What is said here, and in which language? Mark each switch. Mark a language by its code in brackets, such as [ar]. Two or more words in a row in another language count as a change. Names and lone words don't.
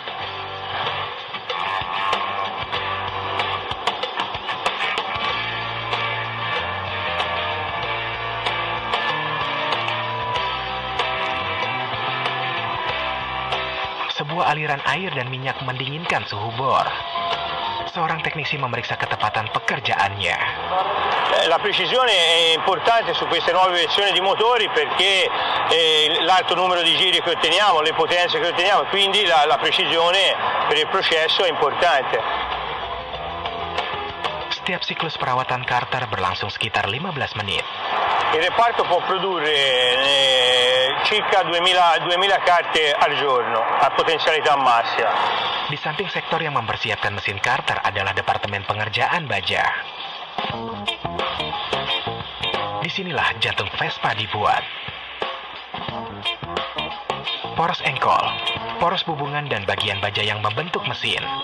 [id] Sebuah aliran air dan minyak mendinginkan suhu bor. Seorang teknisi memeriksa ketepatan pekerjaannya. [it] La precisione è importante su queste nuove versioni di motori perché l'alto numero di giri che otteniamo, le potenze che otteniamo, quindi la precisione per il processo è importante. [id] Setiap siklus perawatan Carter berlangsung sekitar 15 menit. [it] Il reparto può produrre circa 2000 carte al giorno a potenzialità massima. [id] Di samping sektor yang mempersiapkan mesin Carter adalah Departemen Pengerjaan Baja. Disinilah jantung Vespa dibuat. Poros engkol, poros hubungan dan bagian baja yang membentuk mesin.